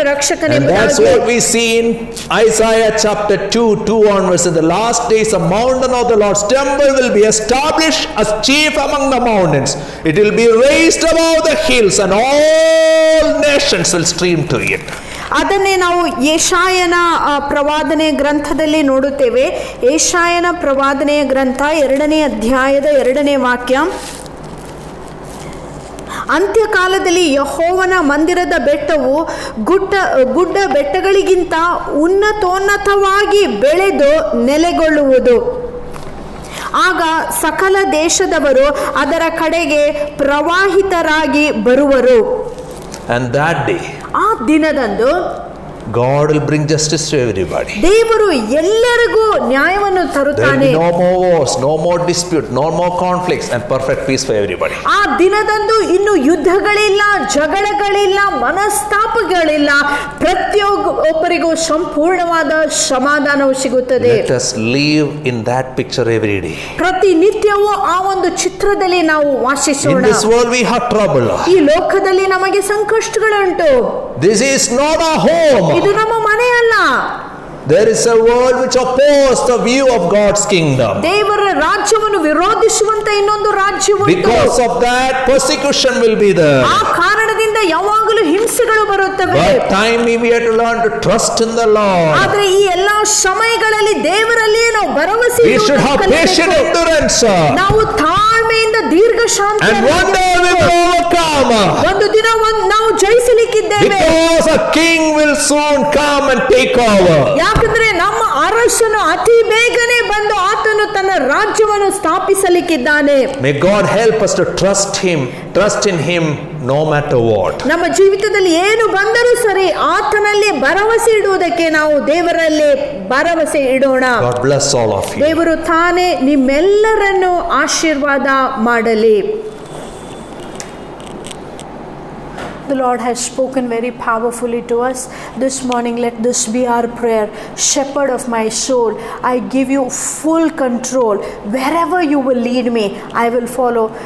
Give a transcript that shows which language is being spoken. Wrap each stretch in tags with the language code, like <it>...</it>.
<en>And that's</en> <kn>ರಕ್ಷಕನೆಂಬುದಾಗಿ.</kn> <en>what we see in Isaiah chapter 2 onwards. In the last days, the mountain of the Lord's temple will be established as chief among the mountains. It will be raised above the hills, and all nations will stream to it.</en> <kn>ಅದನ್ನೇ ನಾವು ಯೆಶಾಯನ ಪ್ರವಾದನೆ ಗ್ರಂಥದಲ್ಲಿ ನೋಡುತ್ತೇವೆ. ಯೆಶಾಯನ ಪ್ರವಾದನೆಯ ಗ್ರಂಥ 2ನೇ ಅಧ್ಯಾಯದ 2ನೇ ವಾಕ್ಯ. ಅಂತ್ಯಕಾಲದಲ್ಲಿ ಯೆಹೋವನ ಮಂದಿರದ ಬೆಟ್ಟವು ಗುಡ್ಡ ಬೆಟ್ಟಗಳಿಗಿಂತ ಉನ್ನತೋನ್ನತವಾಗಿ ಬೆಳೆದು ನೆಲೆಗೊಳ್ಳುವುದು. ಆಗ ಸಕಲ ದೇಶದವರು ಅದರ ಕಡೆಗೆ ಪ್ರವಾಹಿತರಾಗಿ ಬರುವರು.</kn> <en>And that day,</en> <kn>ಆ ದಿನದಂದು</kn> <en>God will bring justice to everybody.</en> <kn>ದೇವರು ಎಲ್ಲರಿಗೂ ನ್ಯಾಯವನ್ನು</kn> <en>There will</en> <kn>ತರುತ್ತಾನೆ.</kn> <en>be no more wars, no more dispute, no more conflicts, and perfect peace for everybody.</en> <kn>ಆ ದಿನದಂದು ಇನ್ನು ಯುದ್ಧಗಳಿಲ್ಲ, ಜಗಳಗಳಿಲ್ಲ, ಮನಸ್ತಾಪಗಳಿಲ್ಲ. ಪ್ರತಿಯೊಬ್ಬರಿಗೂ ಸಂಪೂರ್ಣವಾದ ಸಮಾಧಾನವು ಸಿಗುತ್ತದೆ.</kn> <en>Let us live in that picture every day.</en> <kn>ಪ್ರತಿನಿತ್ಯವೂ ಆ ಒಂದು ಚಿತ್ರದಲ್ಲಿ ನಾವು</kn> <en>In</en> <kn>ವಾಸಿಸೋಣ.</kn> <en>this world we have trouble.</en> <kn>ಈ ಲೋಕದಲ್ಲಿ ನಮಗೆ ಸಂಕಷ್ಟಗಳುಂಟು.</kn> <en>This is not our home.</en> <kn>ಇದು ನಮ್ಮ ಮನೆಯಲ್ಲ.</kn> <en>There is a world which opposes the view of God's kingdom.</en> <kn>ದೇವರ ರಾಜ್ಯವನ್ನು ವಿರೋಧಿಸುವಂತ ಇನ್ನೊಂದು ರಾಜ್ಯವುಂಟು.</kn> <en>Because of that, persecution will be there.</en> <kn>ಆ ಕಾರಣದಿಂದ ಯಾವಾಗಲೂ ಹಿಂಸೆಗಳು ಬರುತ್ತವೆ.</kn> <en>But time we have to learn to trust in the Lord.</en> <kn>ಆದ್ರೆ ಈ ಎಲ್ಲಾ ಸಮಯಗಳಲ್ಲಿ ದೇವರಲ್ಲಿಯೇ ನಾವು ಭರವಸೆ</kn> <en>We should have patient endurance.</en> <kn>ನಾವು ತಾಳ್ಮೆಯಿಂದ ದೀರ್ಘ ಶಾಂತಿ.</kn> <en>And one day we will overcome.</en> <kn>ಒಂದು ದಿನ ನಾವು ಜಯಿಸಲಿಕ್ಕಿದ್ದೇವೆ.</kn> <en>Because a king will soon come and take over.</en> <kn>ಯಾಕಂದ್ರೆ ನಮ್ಮ ಅರಸನು ಅತಿ ಬೇಗನೆ ಬಂದು ಆತನು ತನ್ನ ರಾಜ್ಯವನ್ನು ಸ್ಥಾಪಿಸಲಿಕ್ಕಿದ್ದಾನೆ.</kn> <en>May God help us to trust in him no matter what.</en> <kn>ನಮ್ಮ ಜೀವಿತದಲ್ಲಿ ಏನು ಬಂದರೂ ಸರಿ ಆತನಲ್ಲಿ ಭರವಸೆ ಇಡುವುದಕ್ಕೆ ನಾವು ದೇವರಲ್ಲಿ ಭರವಸೆ ಇಡೋಣ.</kn> <en>God bless all of you.</en> <kn>ದೇವರು ತಾನೇ ನಿಮ್ಮೆಲ್ಲರನ್ನು ಆಶೀರ್ವಾದ ಮಾಡಲಿ.</kn> <en>The Lord has spoken very powerfully to us this morning. Let this be our prayer. Shepherd of my soul, I give you full control. Wherever you will lead me, I will follow.</en>